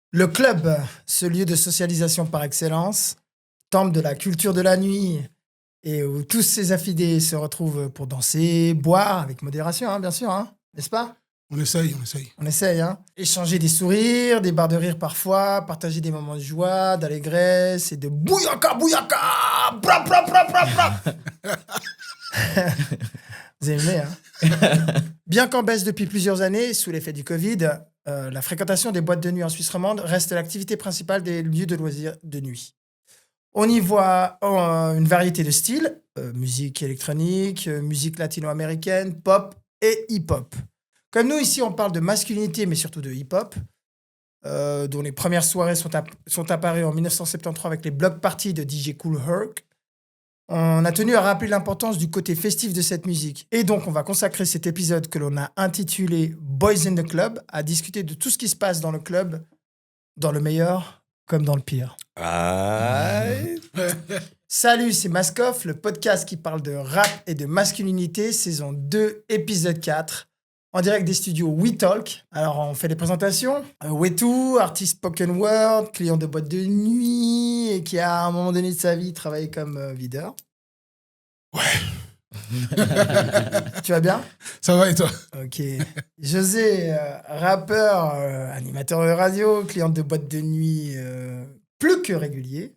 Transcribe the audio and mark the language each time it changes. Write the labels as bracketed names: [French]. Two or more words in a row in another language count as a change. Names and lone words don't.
[French] Le club, ce lieu de socialisation par excellence, temple de la culture de la nuit et où tous ces affidés se retrouvent pour danser, boire avec modération, hein, bien sûr, hein, n'est-ce pas? On essaye. On essaye, hein. Échanger des sourires, des barres de rire parfois, partager des moments de joie, d'allégresse et de bouyaka, bouyaka, bra, bra, bra, bra, bra. Vous aimez, hein? Bien qu'en baisse depuis plusieurs années, sous l'effet du Covid, la fréquentation des boîtes de nuit en Suisse romande reste l'activité principale des lieux de loisirs de nuit. On y voit une variété de styles, musique électronique, musique latino-américaine, pop et hip-hop. Comme nous, ici, on parle de masculinité, mais surtout de hip-hop, dont les premières soirées sont apparues en 1973 avec les [English] block parties [French] de DJ Kool Herc. On a tenu à rappeler l'importance du côté festif de cette musique. Et donc, on va consacrer cet épisode que l'on a intitulé Boys in the Club à discuter de tout ce qui se passe dans le club, dans le meilleur comme dans le pire. Salut, c'est Maskoff, le podcast qui parle de rap et de masculinité, saison 2, épisode 4, en direct des studios We Talk. Alors, on fait des présentations. Wetu, artiste [English] spoken word, [French] client de boîte de nuit et qui a, à un moment donné de sa vie, travaillé comme videur. Ouais. Tu vas bien? Ça va et toi? Ok. José, rappeur, animateur de radio, client de boîte de nuit plus que régulier.